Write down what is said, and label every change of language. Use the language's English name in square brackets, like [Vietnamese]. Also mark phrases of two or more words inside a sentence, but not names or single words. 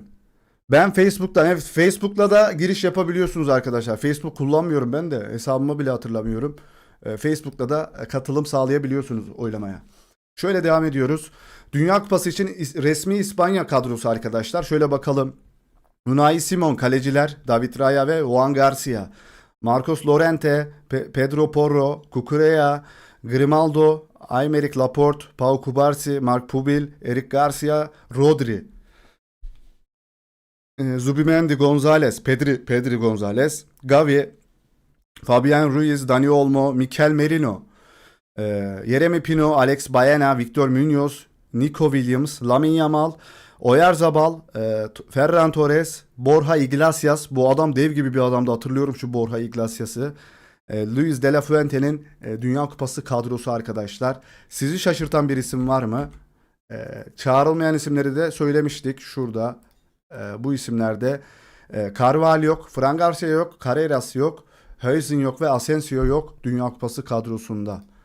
[Turkish] Ben Facebook'tan, evet, Facebook'la da giriş yapabiliyorsunuz arkadaşlar. Facebook kullanmıyorum ben de. Hesabımı bile hatırlamıyorum. Facebook'ta da katılım sağlayabiliyorsunuz oylamaya. Şöyle devam ediyoruz. Dünya Kupası için resmi İspanya kadrosu arkadaşlar. Şöyle bakalım. Unai Simon kaleciler, David Raya ve Juan Garcia. Marcos Llorente, Pedro Porro, Cucurella, Grimaldo, Aymeric Laporte, Pau Cubarsí, Marc Pubil, Eric Garcia, Rodri. Zubimendi Gonzalez, Pedri Gonzalez, Gavi, Fabian Ruiz, Dani Olmo, Mikel Merino, e, Yeremy Pino, Alex Baena, Victor Munoz, Nico Williams, Lamine Yamal, Oyarzabal, Ferran Torres, Borja Iglesias. Bu adam dev gibi bir adamdı. Hatırlıyorum şu Borja Iglesias'ı. Luis de la Fuente'nin Dünya Kupası kadrosu arkadaşlar. Sizi şaşırtan bir isim var mı? Çağrılmayan isimleri de söylemiştik şurada. Bu isimlerde Carvalho yok, Fran Garcia yok, Carreras yok, Huijsen yok ve Asensio yok Dünya Kupası kadrosunda.